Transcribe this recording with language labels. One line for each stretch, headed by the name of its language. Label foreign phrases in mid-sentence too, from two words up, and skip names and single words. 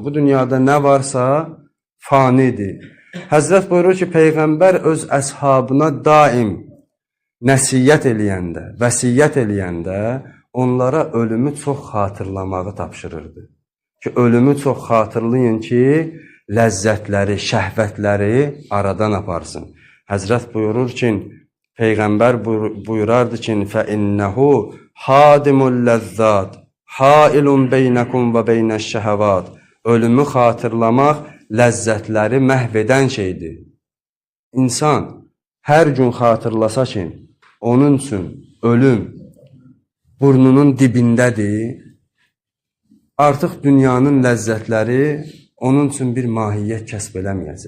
Azerbaijani: Bu dünyada nə varsa fanidir. Həzrət buyurur ki, Peyğəmbər öz əshabına daim nəsiyyət eləyəndə, vəsiyyət eləyəndə onlara ölümü çox xatırlamağı tapşırırdı. Ki, ölümü çox xatırlayın ki, ləzzətləri, şəhvətləri aradan aparsın. Həzrət buyurur ki, Peyğəmbər buyurardı ki,
Arabic: فَإِنَّهُ حَادِمُ اللَّذَّاتِ حَائِلٌ بَيْنَكُمْ وَبَيْنَ الشَّهَوَاتِ
Azerbaijani: Ölümü xatırlamaq ləzzətləri məhv edən şeydir. İnsan hər gün xatırlasa ki, onun üçün ölüm burnunun dibindədir, artıq dünyanın ləzzətləri onun üçün bir mahiyyət kəsb eləməyəcək.